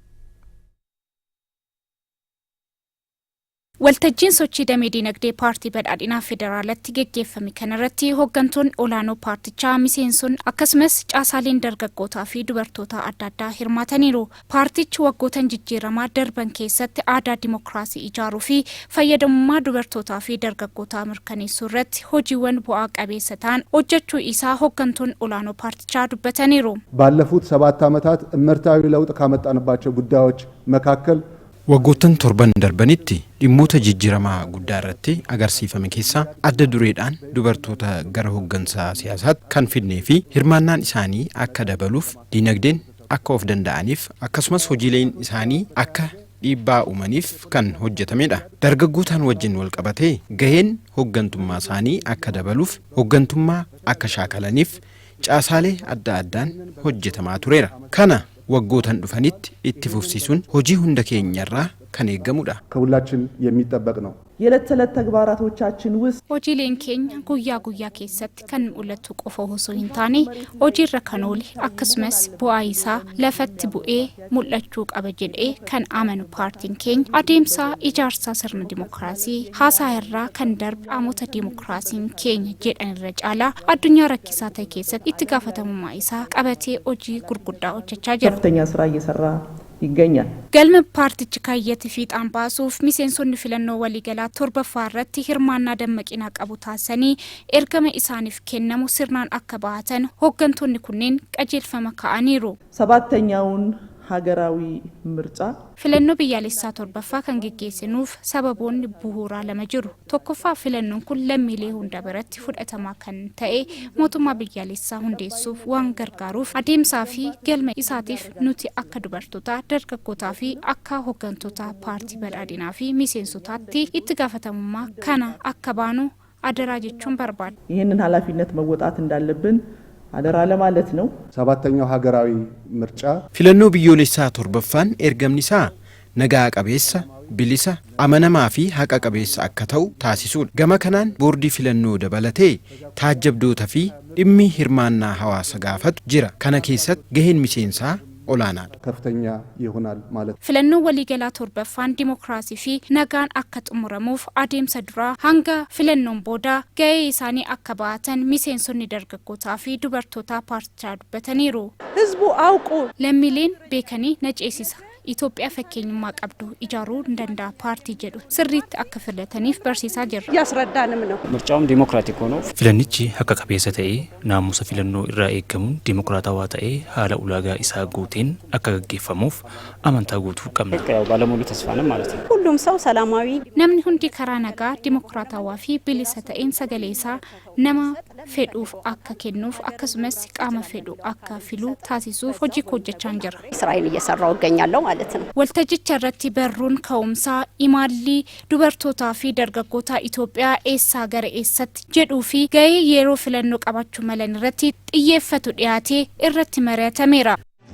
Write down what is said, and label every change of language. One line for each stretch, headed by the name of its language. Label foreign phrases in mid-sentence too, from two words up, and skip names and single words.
Oromo: Waltajjiin sochii damee dinagdee paartii badhaadhinaa federaalatti gaggeeffame kanarratti hooggantoonni olaanoo paartichaa miseenson akkasumas caasaaleen dargaggootaa fi dubartoota adda addaa hirmaataniiru. Paartichi waggootan jijjiiramaa darban keessatti aadaa dimokiraasii ijaaruu fi fayyadamummaa dubartootaa fi dargaggootaa mirkaneessuu irratti hojiiwwan bu'aa qabeessa ta'an hojjechuu isaa hooggantoonni olaanoo paartichaa dubbataniiru.
Amharic: ባለፉት 7 ዓመታት እመርታዊ ለውጥ ካመጣንባቸው ጉዳዮች መካከል
Oromo: Waggoottan torban darbanitti dhimmoota jijjiiramaa guddaa irratti agarsiifame keessaa adda dureedhaan dubartoota gara hooggansaa siyaasaatti kan fidnee fi hirmaannaan isaanii akka dabaluuf dinagdeen akka of danda'aniif akkasumas hojiileen isaanii akka dhiibbaa uumaniif kan hojjetamedha. Dargaggootaan wajjin wal qabatee gaheen hooggantummaa isaanii akka dabaluuf hooggantummaa akka shaakalaniif caasaalee adda addaan hojjetamaa tureera. Kana waggootan dhufanitti itti fufsiisuun hojii hunda keenyarraa kan eeggamudha.
Amharic: ከሁላችን የሚጠበቅ ነው። የዕለት ተዕለት ተግባራቶቻችን ውስጥ
Oromo: hojiileen keenya guyyaa guyyaa keessatti kan mul'atu qofa osoo hin taane hojiirra kan oole akkasumas bu'aa isaa lafatti bu'ee mul'achuu qaba jedhee kan amanu paartiin keenya adeemsa ijaarsa sirna dimokiraasii haasaa irraa kan darbe qaamota dimokiraasiin keenya jedhan irra caalaa addunyaa rakkisaa ta'e keessatti itti gaafatamummaa isaa qabatee hojii gurguddaa hojjechaa jira.
Amharic: ከፍተኛ ስራ እየሰራ ይገኛል።
Oromo: galma paartichi kaayyatti fiixaan baasuuf miseensonni filannoo waliigalaa torbaffaa irratti hirmaannaa dammaqinaa qabu taasisanii ergama isaaniif kennamu sirnaan akka bahatan hooggantoonni kunneen qajeelfama kaa'aniiru.
Amharic: ሰባተኛውን ሀገራዊ ምርጫ
Oromo: filannoo biyyaalessaa torbaffaa kan gaggeessinuuf sababoonni bu'uuraa lama jiru. Tokkoffaa filannoon kun lammiilee hunda biratti fudhatamaa kan ta'e mootummaa biyyaalessaa hundeessuuf waan gargaaruuf adeemsaa fi galma isaatiif nuti akka dubartootaa dargaggootaa fi akka hooggantoota paartii badhaadhinaa fi miseensotaatti itti gaafatamummaa kana akka baanu adaraa jechuun barbaada.
Amharic: ይህንን ኃላፊነት መወጣት እንዳለብን አደራ ለማለት ነው። ሰባተኛው ሀገራዊ ምርጫ
Oromo: filannoo biyyoolessaa torbaffaan ergamni isaa nagaa qabeessa bilisa amanamaa fi haqa qabeessa akka ta'u taasisuudha. Gama kanaan boordii filannoo dabalatee taajjabdoota fi dhimmi hirmaannaa hawaasa gaafatu jira. Kana keessatti gaheen miseensaa olaanaadha.
Amharic: ከፍተኛ ይሆናል ማለት
Oromo: filannoo waliigalaa torbaffaan dimokiraasii fi nagaan akka xumuramuuf adeemsa duraa hanga filannoon booda gahee isaanii akka bahatan miseensonni dargaggootaa fi dubartoota paartichaa dubbataniiru.
Amharic: ህዝቡ አውቁ
Oromo: lammiileen beekanii na ceesisa. Itoophiyaa fakkeenyummaa qabdu ijaaruu danda'a paartii jedhu sirriitti akka filataniif barsiisaa jirra.
Amharic: ያስረዳንም ነው። ምርጫውም ዲሞክራቲክ ሆኖ
Oromo: filannichi akka qabeessa ta'ee naamusa filannoo irraa eegamuun dimokiraatawaa ta'ee haala ulaagaa isaa guuteen akka gaggeeffamuuf amantaa guutuu qabna.
Amharic: ያው ባለሙሉ ተስፋ ነን ማለት ነው። ሁሉም ሰው ሰላማዊ
Oromo: namni hundi karaa nagaa dimokiraatawaa fi bilisa ta'een sagalee isaa nama fedhuuf akka kennuuf akkasumas qaama fedhu akka filuu taasisuuf hojii hojjechaa jira.
Amharic: ስራዬን እየሰራው እገኛለሁ ማለት ነው።
Oromo: waltajjicha irratti barruun ka'umsaa imaalli dubartootaa fi dargaggoota Itoophiyaa eessaa gara eessatti jedhuu fi gahee yeroo filannoo qabachuu malan irratti xiyyeeffatu dhiyaatee irratti mari'atameera.